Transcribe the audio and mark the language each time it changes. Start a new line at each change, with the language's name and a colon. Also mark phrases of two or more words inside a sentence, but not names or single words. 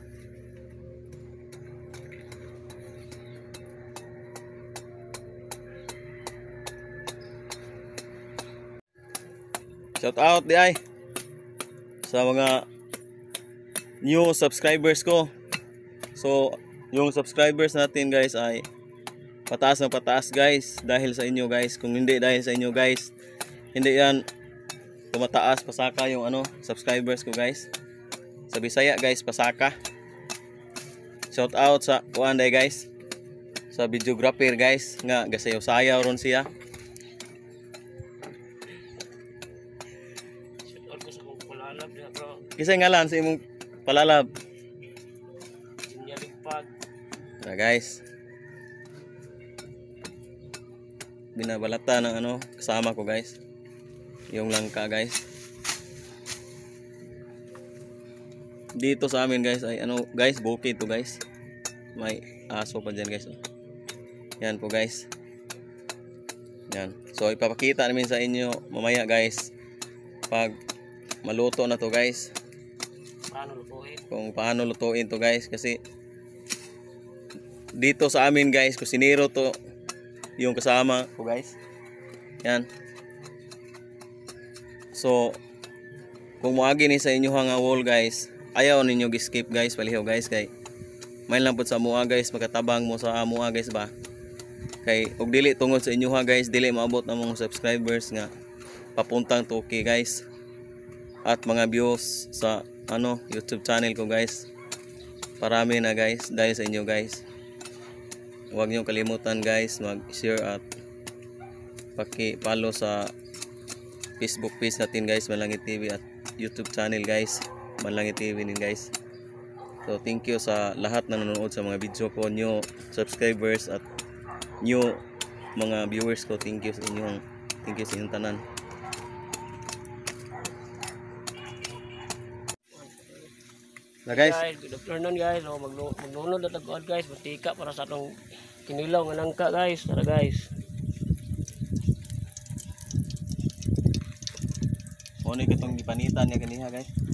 English: Shout out
Filipino: di ay sa mga
English: new subscribers
Filipino: ko. So, yung subscribers natin guys ay pataas ng pataas guys dahil sa inyo guys. Kung hindi dahil sa inyo guys, hindi yan tumataas pasaka yung subscribers ko guys. Sa Bisaya guys, pasaka.
English: Shout out
Cebuano: sa kuanday guys. Sa videographer guys nga gasayaw-sayaw ron siya. Kisay ngalan sa imong palalab? Na guys.
Filipino: Binabalata ng kasama ko guys. Yung langka guys. Dito sa amin guys ay guys, bukid to guys. May aso pa diyan guys. Yan po guys. Yan. So ipapakita namin sa inyo mamaya guys pag maluto na to guys. Kung paano lutuin to guys, kasi dito sa amin guys kusinero to yung kasama ko guys. Yan.
Cebuano: So kung moagi ni sa inyo nga wall guys, ayaw ninyo gi-skip guys, palihaw guys kay may lang pud sa mua guys, makatabang mo sa mua guys ba. Kay og dili tungod sa inyo ha guys, dili maabot ang mga subscribers nga papuntang 2K guys.
Filipino: At mga views sa YouTube channel ko guys. Parami na guys dahil sa inyo guys. Huwag niyo kalimutan guys mag-share at paki-follow sa Facebook page natin guys, Manlangit TV, at YouTube channel guys, Manlangit TV din guys. So
English: thank you
Filipino: sa lahat na nanonood sa mga video ko,
English: new subscribers
Filipino: at new mga viewers ko.
English: Thank you
Cebuano: sa inyong tanan. Na guys,
English: good afternoon guys.
Cebuano: So maglunod na tagod guys, mantika para sa atong kinilaw nga nangka guys.
Filipino: Tara guys.
Cebuano: mo ni kitong gipanitan niya ganiha guys.